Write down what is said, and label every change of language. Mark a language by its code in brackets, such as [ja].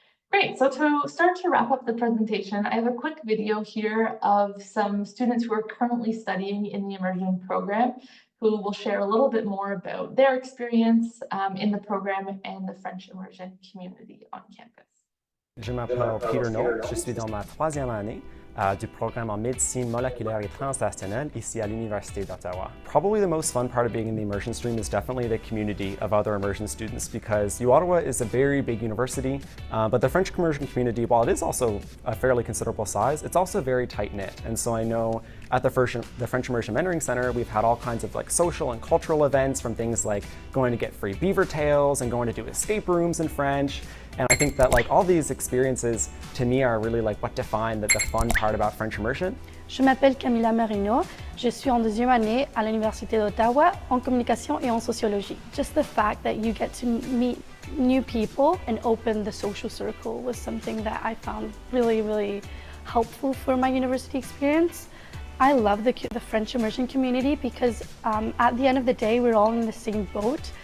[en] Great, so to start to wrap up the presentation, I have a quick video here of some students who are currently studying in the immersion program who will share a little bit more about their experience in the program and the French immersion community on campus. [fr] Je m'appelle Peter Nolte, je suis dans ma 3e année du programme en médecine moléculaire et translationnelle ici à l'Université d'Ottawa. [en] Probably the most fun part of being in the immersion stream is definitely the community of other immersion students, because uOttowa is a very big university, but the French immersion community, while it is also a fairly considerable size, it's also very tight-knit. And so I know at the French Immersion Mentoring Center, we've had all kinds of like social and cultural events, from things like going to get free beaver tails and going to do escape rooms in French. And I think that like all these experiences to me are really like what define the fun part about French immersion. [fr] Je m'appelle Camilla Marino, je suis en 2e année à l'Université d'Ottawa en communication et en sociologie. [en] Just the fact that you get to meet new people and open the social circle was something that I found really, really helpful for my university experience. I love the French immersion community because at the end of the day, we're all in the same boat.